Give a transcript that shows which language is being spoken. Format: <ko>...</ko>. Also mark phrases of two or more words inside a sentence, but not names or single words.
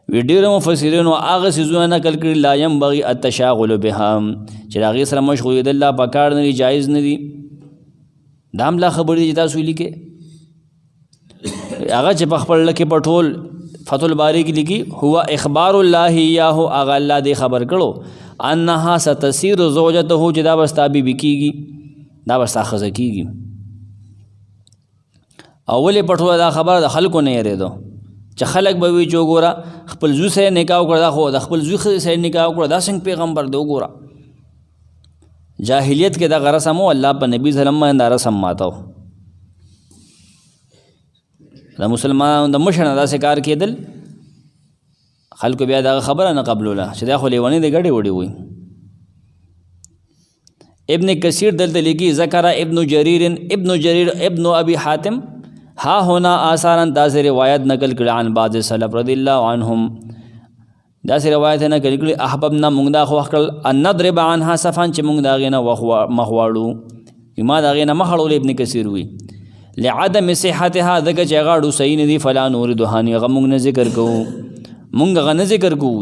<ps>وی ډېرو مفسرینو هغه څیزونه نقل کړي</ps> <ar>لا ینبغي التشاغل بها</ar> <ps>چې د هغې سره مشغولېدل لا پکار نه دي، جایز نه دي. دا هم لا خبرې دي چې تاسو لیکئ. هغه چې په خپل کې په ټول فتح الباری کې لیکي</ps> <ar>هو اخبار الله ایاه،</ar> <ps>هغه الله دې خبر کړو</ps> <ar>انها ستصير زوجته</ar> <ps>چې دا به ستا بیبي کېږي، دا به ستا ښځه کېږي. او ولې په ټوله دا خبره د خلکو نه یېرېدو چې خلک به وي چې وګوره خپل زوی سره نکاح وکړه، دا خو د خپل زوی ښځې سره نکاح وکړه، دا څنګه پیغمبر دی وګوره. جاهلیت کې دغه رسم و، الله په نبي</ps> <ar>صلی الله علیه وسلم</ar> <ps>باندې دا رسم ماتو. د مسلمانانو د مشر نه داسې کار کېدل، خلکو بیا دغه خبره نه قبلوله چې دا خو لیونۍ د ګډې وډې وي. ابن کثیر دلته لیکي</ps> <ar>ذکر ابن جریر ابن ابي حاتم ها هنا آثارا،</ar> <ps>داسې روایت نقل کړي</ps> <ar>عن بعض سلف رضی الله عنهم،</ar> <ps>داسې روایت نقل کړي احببنا موږ دا خوښ کړل</ps> <ar>ان نضرب عنها صفا</ar> <ps>چې موږ د هغې نه مخ واړو، ما د هغې نه مخ اړولو. ابن کثیر وي</ps> <ar>لعدم صحتها،</ar> <ps>ځکه چې هغه اړو صحیح نه دي،</ps> <ar>فلا نوردها،</ar> <ps>هغه موږ نه ذکر کوو، موږ هغه نه ذکر کوو.</ps>